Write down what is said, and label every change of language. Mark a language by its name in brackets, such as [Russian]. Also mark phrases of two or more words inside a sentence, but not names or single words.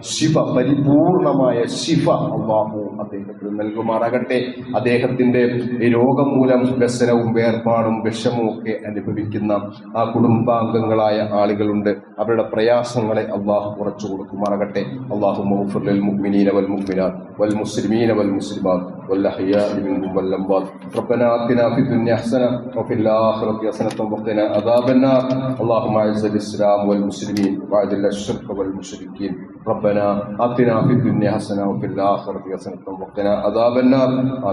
[Malayalam] പരിപൂർണമായ ശിഫ അള്ളാഹു അദ്ദേഹത്തിന് നൽകുമാറാകട്ടെ. അദ്ദേഹത്തിന്റെ ഈ രോഗം മൂലം വ്യസനവും വേർപാടും വിഷമവും ഒക്കെ അനുഭവിക്കുന്ന ആ കുടുംബാംഗങ്ങളായ ആളുകളുണ്ട്. അവരുടെ പ്രയാസങ്ങളെ അള്ളാഹു കുറച്ചു കൊടുക്കുമാറാകട്ടെ. [Arabic] അള്ളാഹു للمؤمنين والمؤمنات والمسلمين والمسلمات والأحياء منهم والأموات. ربنا آتنا في الدنيا حسنة وفي الآخرة حسنة وقنا عذاب النار. اللهم أعز الإسلام والمسلمين وأذل الشرك والمشركين. ربنا آتنا في الدنيا حسنة وفي الآخرة حسنة وقنا عذاب النار.